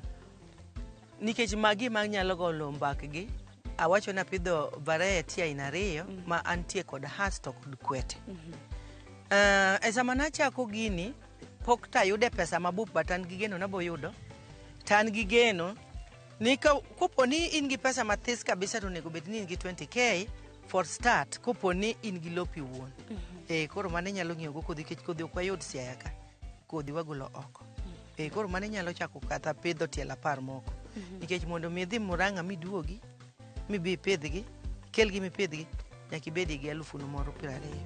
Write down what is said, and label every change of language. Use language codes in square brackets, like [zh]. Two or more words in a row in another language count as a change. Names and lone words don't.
[luo] Nikech magi ma nyalo golo mbakgi, awacho na pidho variety aina 2 ma antie kod has to kod kwete. E sama nachako gini pok tayude pesa mabup, but an gi geno nabo yudo. Tan gi geno ni kopo ni in gi pesa mathis kabisa to nego bed ni in gi 20k [en] for start [luo] kopo ni in gi lopi wuon. Koro mane nyalo ng'iyo go kodhi, kech kodhi ok wayud Siaya ka. Kodhi wagolo oko. Koro mane nyalo chako kata pidho tiel 10 moko. Nikech mondo mi dhi Murang'a miduogi mibi pidhgi, kelgi mipidhgi, nyaka ibedi gi 20,000.